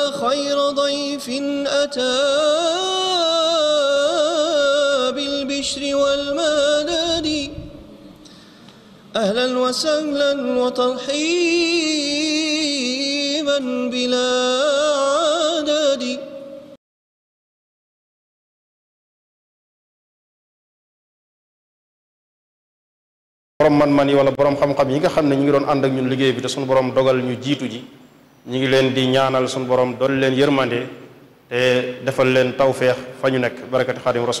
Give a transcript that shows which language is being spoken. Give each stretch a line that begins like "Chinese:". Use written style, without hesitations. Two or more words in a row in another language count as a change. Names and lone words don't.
Arabic: غير ضيف أتى بالبشر والمدد أهلا وسهلا وترحيبا بلا عدد.
Wolof: borom man-man yi wala borom xam-xam yi nga xam ne ñu ngi doon ànd ak ñun liggéey bi te suñu borom dogal ñu jiitu ji ñu ngi leen di ñaanal suñu borom dool leen yërmande te defal leen tawféex fa ñu nekk barakati xaadim rasul.